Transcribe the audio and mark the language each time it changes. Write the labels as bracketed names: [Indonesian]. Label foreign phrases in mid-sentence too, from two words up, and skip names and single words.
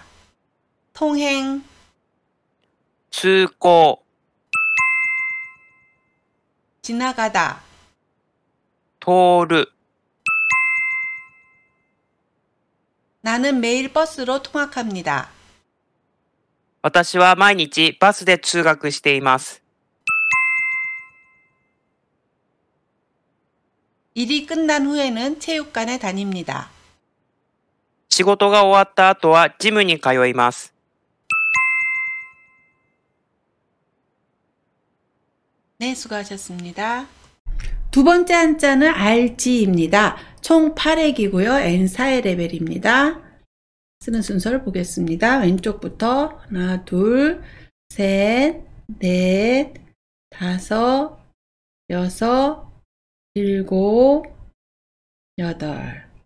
[Korean] 통행, [Japanese] 츠고, [Korean] 지나가다, [Japanese] 도르. [Korean] 나는 매일 버스로 통학합니다. [Japanese] 私は毎日バスで通学しています。 [Korean] 일이 끝난 후에는 체육관에 다닙니다. [Japanese] 仕事が終わった後はジムに通います。 [Korean] 네, 수고하셨습니다. 두 번째 한자는 알지입니다. 총 8획이고요. N4의 레벨입니다. 쓰는 순서를 보겠습니다. 왼쪽부터 하나, 둘, 셋, 넷, 다섯, 여섯, 일곱, 여덟.